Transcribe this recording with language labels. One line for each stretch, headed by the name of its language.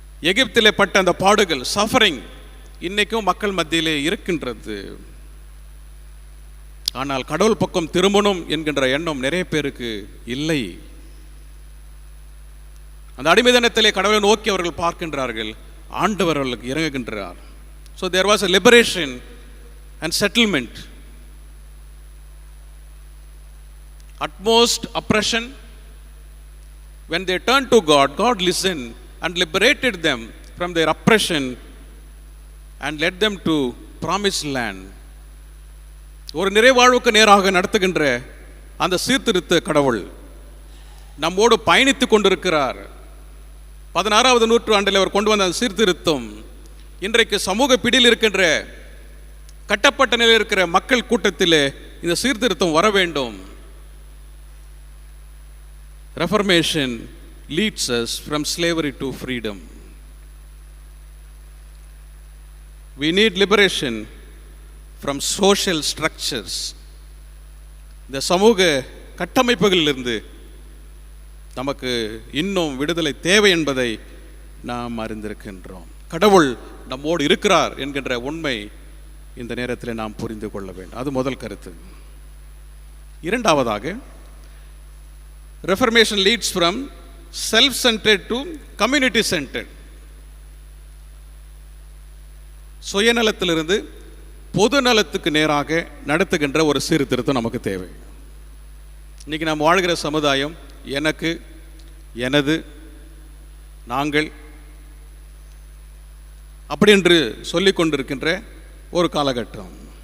Tamil: எகிப்திலே பட்ட அந்த பாடுகள், சஃபரிங் இன்னைக்கும் மக்கள் மத்தியிலே இருக்கின்றது. ஆனால் கடவுள் பக்கம் திரும்பணும் என்கின்ற எண்ணம் நிறைய பேருக்கு இல்லை. அந்த அடிமைதனத்திலே கடவுளை நோக்கி அவர்கள் பார்க்கின்றார்கள், ஆண்டவர் அவர்களுக்கு இறங்குகின்றார்.
English: So there was a liberation and settlement. Utmost oppression, when they turned to God, God listened and liberated them from their oppression and led them to promised land.
Tamil: ஒரு நிறைவாழ்வுக்கு நேராக நடத்துகின்ற அந்த சீர்திருத்த கடவுள் நம்மோடு பயணித்து கொண்டிருக்கிறார். 16வது நூற்றாண்டில் அவர் கொண்டு வந்த அந்த சீர்திருத்தம் இன்றைக்கு சமூக பிடியில் இருக்கின்ற, கட்டப்பட்ட நிலையில் இருக்கிற மக்கள் கூட்டத்தில் இந்த சீர்திருத்தம் வர வேண்டும்.
English: Reformation leads us from slavery to freedom. We need liberation from social structures.
Tamil: இந்த சமூக கட்டமைப்புகளிலிருந்து நமக்கு இன்னும் விடுதலை தேவை என்பதை நாம் அறிந்திருக்கின்றோம். கடவுள் நம்மோடு இருக்கிறார் என்கின்ற உண்மை இந்த நேரத்தில் நாம் புரிந்து கொள்ள வேண்டும். அது முதல் கருத்து. இரண்டாவதாக,
English: Reformation leads from self-centered to community-centered.
Tamil: சுயநலத்திலிருந்து பொது நலத்துக்கு நேராக நடத்துகின்ற ஒரு சீர்திருத்தம் நமக்கு தேவை. இன்னைக்கு நாம் வாழ்கிற சமுதாயம் எனக்கு, எனது, நாங்கள் அப்படி என்று சொல்லிக் கொண்டிருக்கின்ற ஒரு காலகட்டம்.